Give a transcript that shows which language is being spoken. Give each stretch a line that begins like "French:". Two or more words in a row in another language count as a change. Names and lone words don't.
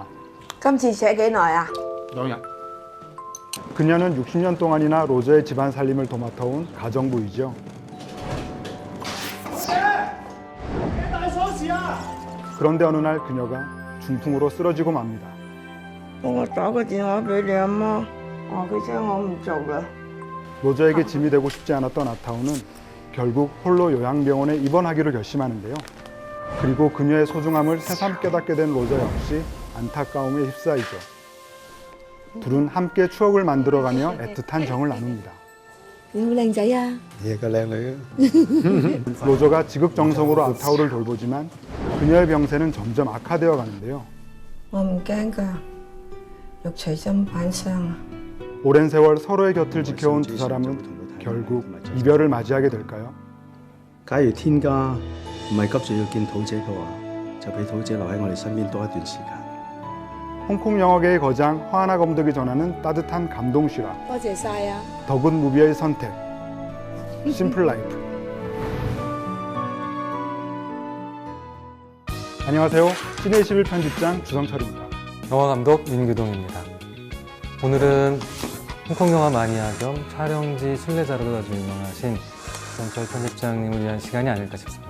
Cantonese: 今次寫幾耐啊？
Korean: 2년. 그녀는 60년 동안이나 로저의 집안 살림을 도맡아온 가정부이죠. 그런데 어느 날 그녀가 중풍으로 쓰러지고 맙니다.
Cantonese: 幫我打個電話俾你阿媽，佢請我唔做啦。
Korean: 로저에게 짐이 되고 싶지 않았던 아타오는 결국 홀로 요양병원에 입원하기로 결심하는데요. 그리고 그녀의 소중함을 새삼 깨닫게 된 로저 역시 안타까움에 휩싸이죠. 둘은 함께 추억을 만들어가며 애틋한 정을 나눕니다.
Cantonese: 你好靚仔啊！ 얘가靚女.
Korean: 로저가 지극정성으로 아타오를 돌보지만 그녀의 병세는 점점 악화되어 가는데요.
Cantonese: 我唔驚㗎，肉隨砧板上啊！
Korean: 오랜 세월 서로의 곁을 지켜온 두 사람은 결국 이별을 맞이하게 될까요?
Cantonese: 假如天家唔係急住要見土姐嘅話，就俾土姐留喺我哋身邊多一段時間。
Korean: 홍콩 영화계의 거장 허하나 감독이 전하는 따뜻한 감동 실화
Cantonese: 多謝晒啊！
Korean: 더굿 무비의 선택 심플 라이프. 안녕하세요. 시내21 편집장 주성철입니다. 영화감독 민규동입니다. 오늘은 홍콩 영화 마니아 겸 촬영지 순례자로도 아주 유명하신 주성철 편집장님을 위한 시간이 아닐까 싶습니다.